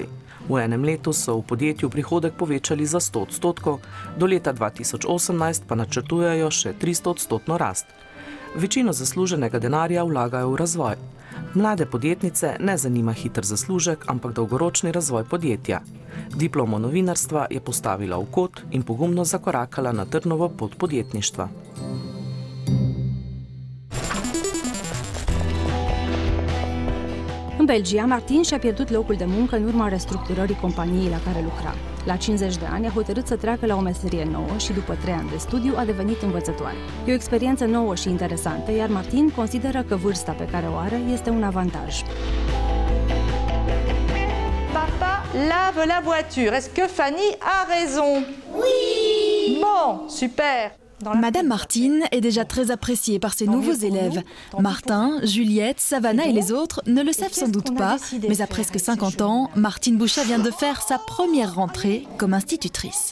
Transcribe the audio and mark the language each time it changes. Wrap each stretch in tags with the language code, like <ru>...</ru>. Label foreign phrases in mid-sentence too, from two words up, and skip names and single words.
<sl>V 1 letu so v podjetju prihodek povečali za 100%, do leta 2018 pa načrtujejo še 300% rast. Večino zasluženega denarja vlagajo v razvoj. Mlade podjetnice ne zanima hiter zaslužek, ampak dolgoročni razvoj podjetja. Diplomo novinarstva je postavila v kot in pogumno zakorakala na trnovo pot podjetništva.</sl> <ro>În Belgia, Martin și-a pierdut locul de muncă în urma restructurării companiei la care lucra. La 50 de ani a hotărât să treacă la o meserie nouă și după 3 ani de studiu a devenit învățătoare. E o experiență nouă și interesantă, iar Martin consideră că vârsta pe care o are este un avantaj.</ro> <fr>Papa lave la voiture. Est-ce que Fanny a raison? Oui! Bon, super! Madame Martine est déjà très appréciée par ses nouveaux élèves. Martin, Juliette, Savannah et les autres ne le savent sans doute pas, mais à presque 50 ans, Martine Bouchat vient de faire sa première rentrée comme institutrice.</fr>